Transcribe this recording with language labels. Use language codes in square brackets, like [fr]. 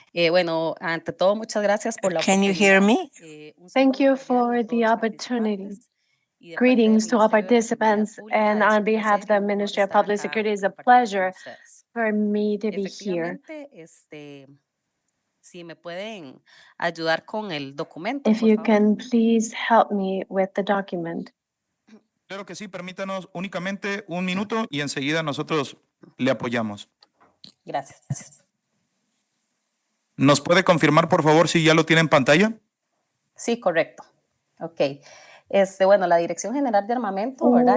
[es] Bueno, ante todo, muchas gracias por la [en] Can you hear me? Thank you for the opportunity. Greetings to all participants, and on behalf of the Ministry of Public Security, it's a pleasure for me to be here. [es] Si me pueden ayudar con el documento, [en] If [es] por [en] you [es] favor. [en] can please help me with the document. [es] Claro que sí, permítanos únicamente un minuto y enseguida nosotros le apoyamos. Gracias. ¿Nos puede confirmar, por favor, si ya lo tiene en pantalla? Sí, correcto. Ok. Bueno, la Dirección General de Armamento, ¿verdad?